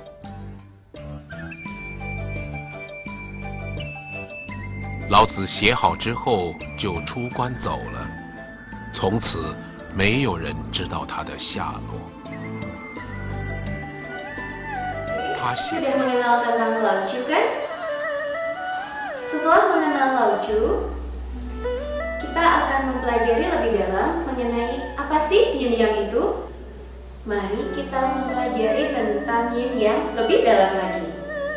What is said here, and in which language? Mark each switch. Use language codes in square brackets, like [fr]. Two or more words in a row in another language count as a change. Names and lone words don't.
[zh] 老子写好之后就出关走了，从此没有人知道他的下落。他写 [id] Sudah mengenal tentang Lao-Tzu kan? Setelah mengenal Lao-Tzu, kita akan mempelajari lebih dalam mengenai apa sih yin yang itu. Mari kita mempelajari tentang yin yang lebih dalam lagi.